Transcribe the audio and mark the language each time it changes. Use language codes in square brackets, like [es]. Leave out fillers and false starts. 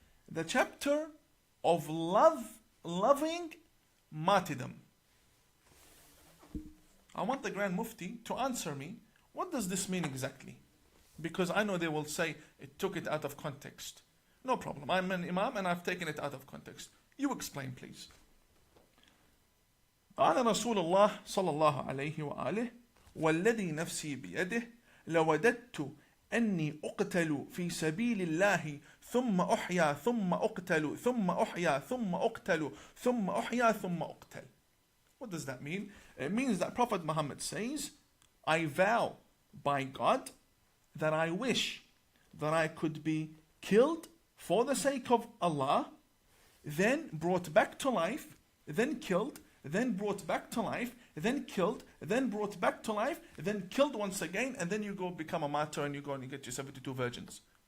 [en] The chapter of loving martyrdom. I want the Grand Mufti to answer me, what does this mean exactly? Because I know they will say it took it out of context. No problem. I'm an imam and I've taken it out of context. You explain, please. [ar] قال رسول الله صلى الله عليه وآله والذي نفسي بيده لوددت أني أقتل في سبيل الله ثم أحيا ثم أقتل ثم أحيا ثم أقتل ثم أحيا ثم أقتل. [en] What does that mean? It means that Prophet Muhammad says, I vow by God that I wish that I could be killed for the sake of Allah, then brought back to life, then killed, then brought back to life, then killed, then brought back to life, then killed once again, and then you go become a martyr and you go and you get your 72 virgins.